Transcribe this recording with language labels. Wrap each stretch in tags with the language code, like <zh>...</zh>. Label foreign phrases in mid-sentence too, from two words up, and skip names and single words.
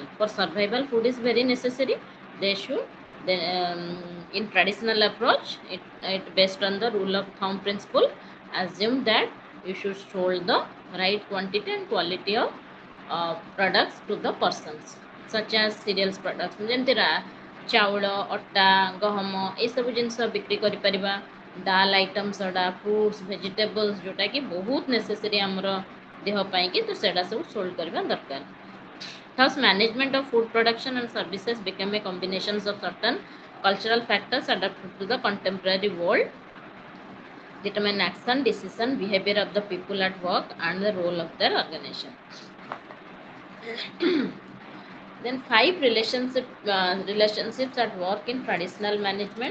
<en>For survival, food is very necessary. They should then in traditional approach, it based on the rule of thumb principle, assume that you should sold the right quantity and quality of products to the persons, such as cereals products.</en> <or>ଚାଉଳ ଅଟା ଗହମ ଏସବୁ ଜିନିଷ ବିକ୍ରି କରିପାରିବା। ଡାଲ୍ ଆଇଟମ୍ସ ଗୁଡ଼ା</or> <en>fruits vegetables</en> <or>ଯେଉଁଟାକି ବହୁତ ନେସେସରୀ ଆମର ଦେହ ପାଇଁକି, ତ ସେଇଟା ସବୁ ସୋଲ୍ଡ କରିବା ଦରକାର।</or> <en>Thus, management of food production and services became a combination of certain cultural factors adapted to the contemporary world, determine action, decision, behavior of the people at work, and the role of their organization. Then 5 relationships at work in traditional management.</en>